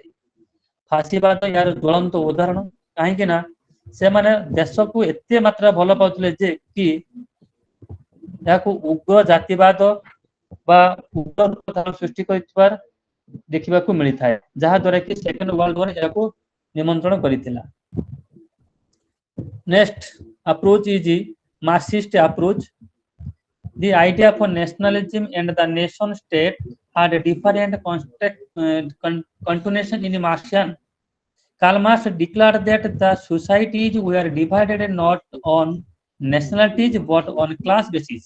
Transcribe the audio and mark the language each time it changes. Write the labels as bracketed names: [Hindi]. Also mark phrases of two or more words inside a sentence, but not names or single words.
[Odia] ଫାଶୀବାଦ ଏହାର ଜ୍ୱଳନ୍ତ ଉଦାହରଣ, କାହିଁକି ନା ସେମାନେ ଦେଶକୁ ଏତେ ମାତ୍ରା ଭଲ ପାଉଥିଲେ ଯେ କି ଏହାକୁ ଉଗ୍ର ଜାତିବାଦ ବା ଉଗ୍ର ରୂପ ସୃଷ୍ଟି କରିଥିବାର ଦେଖିବାକୁ ମିଳିଥାଏ, ଯାହା ଦ୍ୱାରା କି [English] second world war [Odia] ଏହାକୁ ନିମନ୍ତ୍ରଣ କରିଥିଲା। [English] Next approach is the Marxist approach. The idea for nationalism and the nation state had a different continuation in the Marxian. Karl Marx declared that the societies were divided not on nationalities but on class basis.